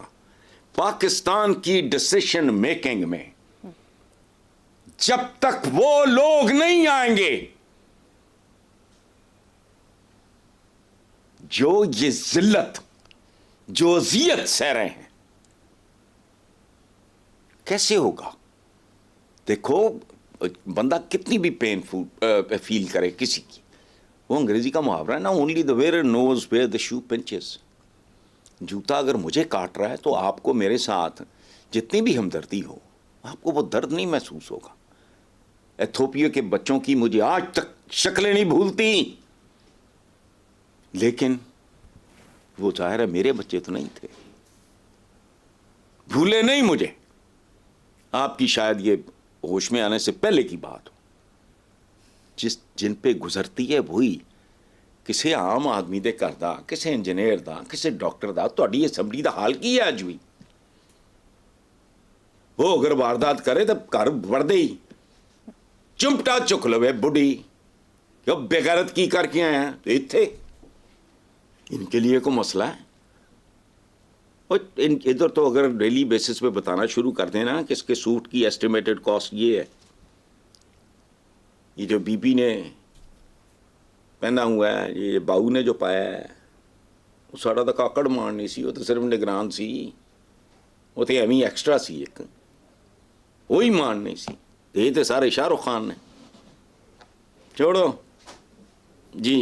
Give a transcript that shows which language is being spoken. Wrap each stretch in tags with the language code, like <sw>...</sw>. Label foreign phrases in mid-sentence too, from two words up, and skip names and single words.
<ur>پاکستان کی</ur> <en>decision making</en> <ur>میں جب تک وہ لوگ نہیں آئیں گے جو یہ ذلت جو اذیت سہ رہے ہیں، کیسے ہوگا؟ دیکھو بندہ کتنی بھی پین فیل کرے کسی کی، وہ انگریزی کا محاورہ ہے نا،</ur> <en>only the wearer knows where the shoe pinches.</en> <ur>جوتا اگر مجھے کاٹ رہا ہے تو آپ کو میرے ساتھ جتنی بھی ہمدردی ہو، آپ کو وہ درد نہیں محسوس ہوگا۔ ایتھوپیا کے بچوں کی مجھے آج تک شکلیں نہیں بھولتی، لیکن وہ ظاہر ہے میرے بچے تو نہیں تھے، بھولے نہیں مجھے۔ آپ کی شاید یہ ہوش میں آنے سے پہلے کی بات ہو، جن پہ گزرتی ہے وہی،</ur> <pa>کسے عام آدمی دے کردا، کسے انجینئر دا، کسے ڈاکٹر دا، تہاڈی اسمبلی دا حال کی ہے اج بھی؟</pa> <ur>وہ اگر واردات کرے تو</ur> <pa>گھر وڑدے ہی چمٹا چک لوے بڈھی</pa> <ur>کہ بےغیرت کی کر کے آئے ہیں، تو اتھے ان کے لیے کوئی مسئلہ ہے؟ اور ادھر تو اگر</ur> <en>daily basis</en> <ur>پہ بتانا شروع کر دیں نا کہ اس کے سوٹ کی</ur> <en>estimated cost</en> <ur>یہ ہے، یہ جو بی بی نے پہنا ہوا ہے، یہ باؤ نے جو پایا ہے،</ur> <pa>وہ ساڑا تو کاکڑ مارنی سی، وہ تو صرف نگران سی، وہ تو ایویں ایکسٹرا سی، ایک وہی مارنی سی،</pa> <ur>یہ تو سارے شاہ رخ خان نے، چھوڑو جی۔</ur>